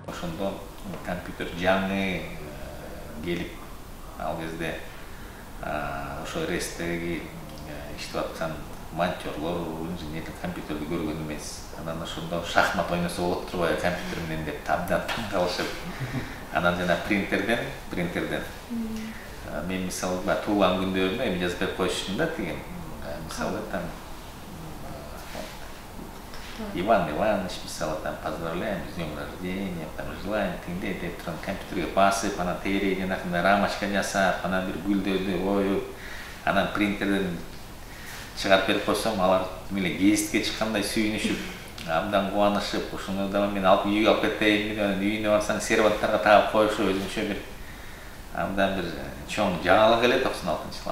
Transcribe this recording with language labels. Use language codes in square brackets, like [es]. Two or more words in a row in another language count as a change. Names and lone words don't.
[ky] Ошондо компьютер жаңы келип, ал кезде ошо рестеги иштеп аткан монтёрлор, инженерлик компьютерди көргөн эмес. Анан ошондо шахмат ойносо болот турбайбы компьютер менен деп абдан таң калышып. Анан жана принтерден мен мисалы туулган күндөрүмө эми жазып берип коюшмун да деген. Мисалы там Иван Иванович, мисалы там [ru] поздравляем с днем рождения, там желаем [ky] теңдей деп турган компьютерге басып, анан тегерей жанакындай рамочка жасап, анан бир гүлдөрдү коюп, анан принтерден чыгарып берип койсом, алар эле гезитке чыккандай сүйүнүшүп, абдан кубанышып, ушуну да мен алып үйгө алып кетейин, үйүнө барсаң серванттарга тагып коюшу өзүнчө бир абдан бир чоң жаңылык эле 96-жылы.